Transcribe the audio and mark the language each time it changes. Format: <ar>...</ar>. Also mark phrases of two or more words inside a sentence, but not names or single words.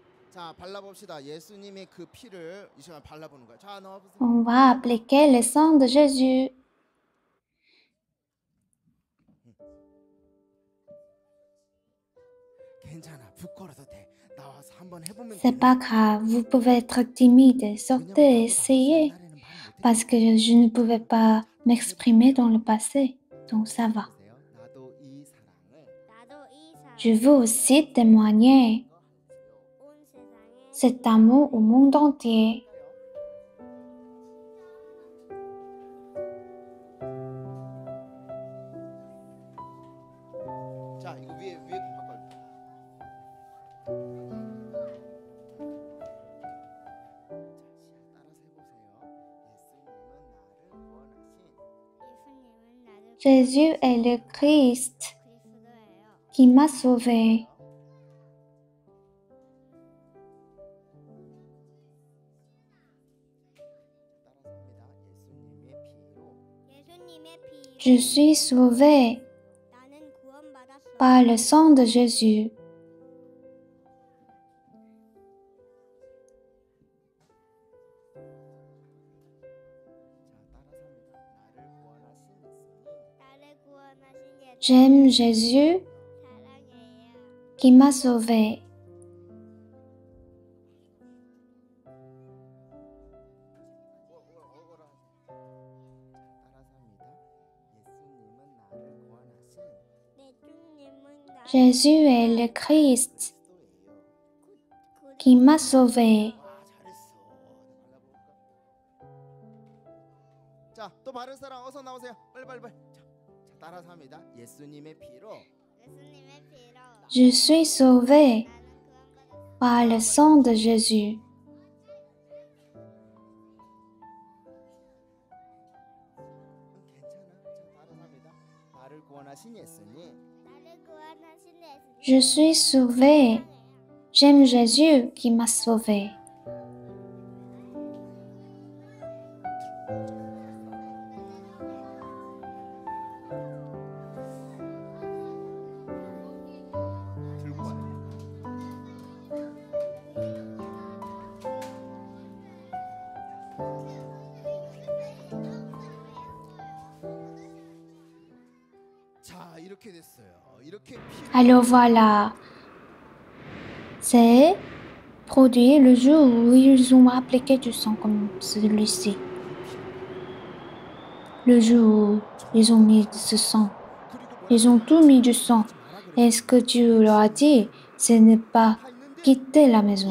<ko>자, 발라봅시다. 예수님의 그 피를 이 시간 발라보는 거야. 자, 넣어보세요.</ko> <fr>On va appliquer le sang de Jésus.</fr> <ko>괜찮아. 부끄러워도 돼. 나와서 한번 해보면</ko> <fr>C'est pas grave, vous pouvez être timide, sortez, essayez. Parce que je ne pouvais pas m'exprimer dans le passé, donc ça va.</fr> <ko>나도 이 사랑을 나도 이 사랑</ko> <fr>Je veux aussi témoigner</fr> <ko>온 세상에</ko> <fr>cet amour au monde entier.</fr> <ko>자, 이거 위에 바꿔. 예수님은 나를</ko> <fr>Jésus est le Christ</fr> <ko>그리스도예요.</ko> <fr>qui m'a sauvé.</fr> <ko>예수님의 피로</ko> <fr>Je suis sauvé</fr> <ko>나는 구원받았어.</ko> <fr>par le sang de Jésus.</fr> <ko>나를 구원하신 예수</ko> <fr>J'aime Jésus</fr> <ko>사랑해요.</ko> <fr>qui m'a sauvé.</fr> <ko>예수님은 나를</ko> <fr>Jésus est le Christ qui m'a sauvé.</fr> <ko>자, 또 바를 사람 어서 나오세요. 빨리. 자, 따라서 합니다. 예수님의 피로 예수님의 피로</ko> <fr>Je suis sauvé</fr> <ko>나는 구원받았어.</ko> <fr>par le sang de Jésus.</fr> <ko>괜찮아. 자, 따라서 합니다. 나를 구원하신 예수님. 나를 구원하신 예수님</ko> <fr>Je suis sauvé. J'aime Jésus qui m'a sauvé.</fr> <ko>들고 와요. 자, 이렇게 됐어요. 이렇게 피</ko> <fr>Alors voilà. C'est produit le jour où ils ont appliqué du sang comme celui-ci. Le jour où ils ont mis ce sang. Ils ont tout mis du sang. Et ce que Dieu leur a dit, c'est ne pas quitter la maison.</fr>